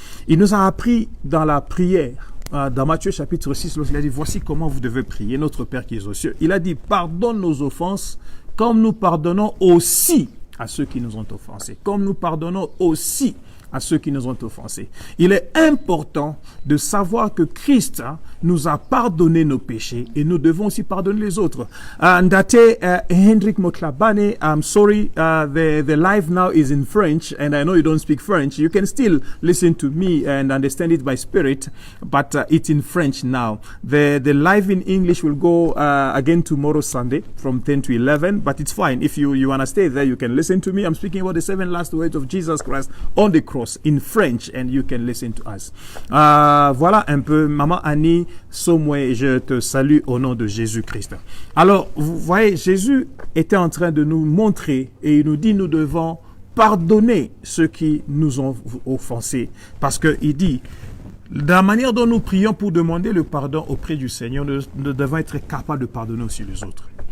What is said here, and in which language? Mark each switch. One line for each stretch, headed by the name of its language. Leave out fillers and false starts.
French: Il nous a appris dans la prière, dans Matthieu chapitre 6, lorsqu'il a dit, voici comment vous devez prier, notre Père qui est aux cieux. Il a dit, pardonne nos offenses, comme nous pardonnons aussi à ceux qui nous ont offensés. Comme nous pardonnons aussi à ceux qui nous ont offensés. Il est important de savoir que Christ nous a pardonné nos péchés et nous devons aussi pardonner les autres.
English: Ndate Hendrik Motlabane, I'm sorry, the live now is in French and I know you don't speak French. You can still listen to me and understand it by spirit, but it's in French now. The live in English will go again tomorrow Sunday from 10 to 11, but it's fine. If you want to stay there, you can listen to me. I'm speaking about the 7 last words of Jesus Christ on the cross in French and you can listen to us.
French: Voilà un peu, Maman Annie Somwe, je te salue au nom de Jésus-Christ. Alors, vous voyez, Jésus était en train de nous montrer et il nous dit nous devons pardonner ceux qui nous ont offensés parce qu'il dit de la manière dont nous prions pour demander le pardon auprès du Seigneur, nous devons être capables de pardonner aussi les autres.